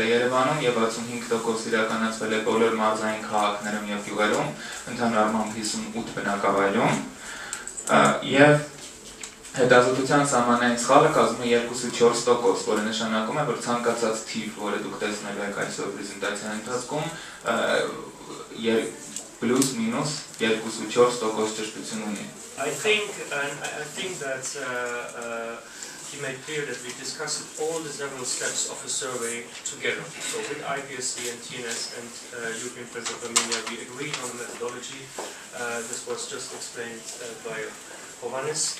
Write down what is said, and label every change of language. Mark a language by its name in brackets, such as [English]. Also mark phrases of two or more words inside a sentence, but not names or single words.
[Armenian] է Երևանում եւ 65% իրականացվել է բոլոր մարզային քաղաքներում եւ գյուղերում, ընդհանուր առմամբ 58 բնակավայրում եւ հետազոտության սահմանային սխալը կազմում է 2.4%, որը նշանակում է, որ ցանկացած թիվ, որը դուք տեսնելու եք այսօր պրեզենտացիայի ընթացքում, [English] plus minus [Armenian] 2.4% ճշտություն ունի։ [English] I think that he made clear that we discussed all the several steps of the survey together. So with IPSC and TNS and European Friends of Armenia, we agreed on the methodology. This was just explained by Johannes.